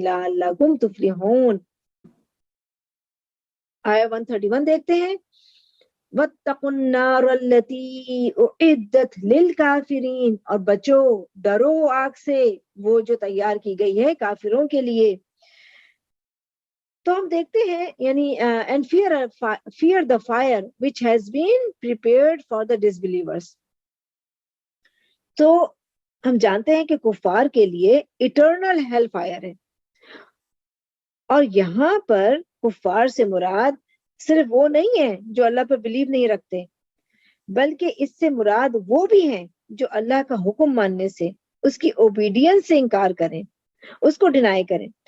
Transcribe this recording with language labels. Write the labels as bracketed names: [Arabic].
[Arabic] لعلکم تفلحون. [Urdu] آیا 131 دیکھتے ہیں. [Arabic] واتقوا النار التي اعدت للكافرين، [Urdu] اور بچو ڈرو آگ سے وہ جو تیار کی گئی ہے کافروں کے لیے. تو ہم دیکھتے ہیں یعنی [English] and fear the fire which has been prepared for the disbelievers. [Urdu] تو ہم جانتے ہیں کہ کفار کے لیے [English] eternal hell fire [Urdu] ہے، اور یہاں پر کفار سے مراد صرف وہ نہیں ہے جو اللہ پر بلیو نہیں رکھتے، بلکہ اس سے مراد وہ بھی ہیں جو اللہ کا حکم ماننے سے، اس کی اوبیڈینس سے انکار کریں، اس کو ڈینائی کریں.